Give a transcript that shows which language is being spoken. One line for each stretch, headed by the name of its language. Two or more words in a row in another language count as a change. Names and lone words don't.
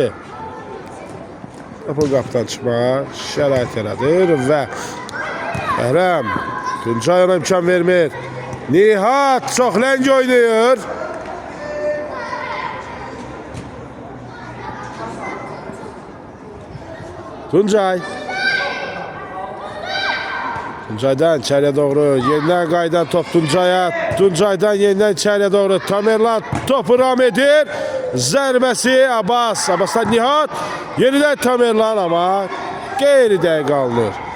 Azerbaijani: Topu qapıdan çıxmağa şərait yaradır və Bəhrəm Tuncay ona imkan vermir. Nihat çox ləng oynayır.
Turkish: Tuncay'dan içeriye doğru yeniden qayıdan top Tuncay'a. Tuncay'dan yeniden içeriye doğru Tamerlan
Azerbaijani: topu ram edir.
Turkish: Zərbəsi Abbas'tan Nihat. Yeniden Tamerlan ama geride qalır.